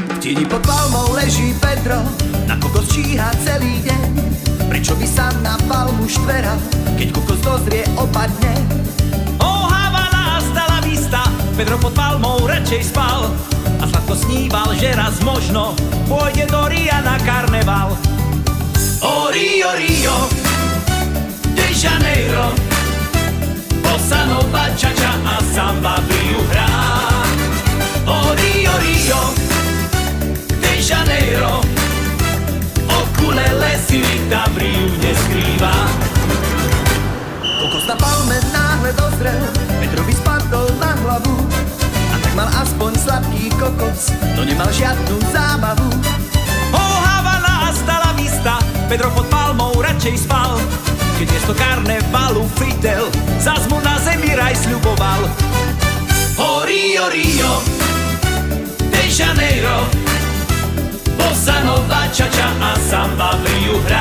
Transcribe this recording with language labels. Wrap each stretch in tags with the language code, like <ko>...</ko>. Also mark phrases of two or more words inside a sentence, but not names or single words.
<sk>tieni pod palmou leží Pedro, na kokos číha celý deň. Prečo by sa na palmu štveral, keď kokos dozrie opadne? Oh, Havana,</sk> <es>hasta la vista,</es> <sk>Pedro pod palmou radšej spal a sladko sníval, že raz možno pôjde do Ria na karneval. Oh, Rio, Rio, de Janeiro, bossa nova, cha-cha a samba v Riu hrá. Oh, Rio, Rio, de Janeiro, ukulele si Rita v Riu neskrýva. Kokos na palme náhle dozrel, Pedrovi spadol na hlavu. A tak mal aspoň sladký kokos, no nemal žiadnu zábavu. Oh, Havana,</sk> <es>hasta la vista,</es> <sk>Pedro pod palmou radšej spal, keď miesto karnevalu Fidel zas mu na zemi raj sľuboval. Oh, Rio, Rio, de Janeiro, bossa nova, cha-cha a samba v Riu hrá.</sk>